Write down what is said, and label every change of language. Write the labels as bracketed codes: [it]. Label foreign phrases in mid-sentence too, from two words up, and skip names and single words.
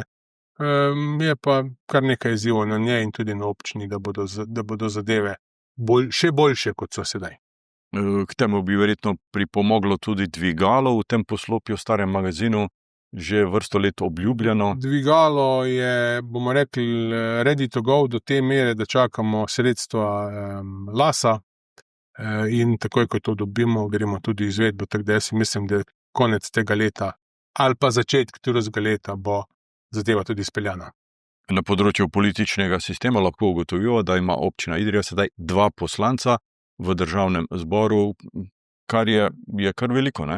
[sl] Je pa kar nekaj izzivov na njej in tudi na občini, da bodo zadeve še boljše, kot so sedaj. K temu bi verjetno pripomoglo tudi dvigalo v tem poslopju starem magazinu, že vrsto let obljubljeno. Dvigalo je, bomo rekli, [en] ready to go [sl] do te mere, da čakamo sredstva LAS-a in takoj, ko to dobimo, gremo tudi izvedbo, tako da jaz mislim, da konec tega leta ali pa začetek drugega leta bo zadeva tudi izpeljana. Na področju političnega sistema lahko ugotovijo, da ima občina Idrija sedaj 2 poslanca v državnem zboru, kar je kar veliko, ne?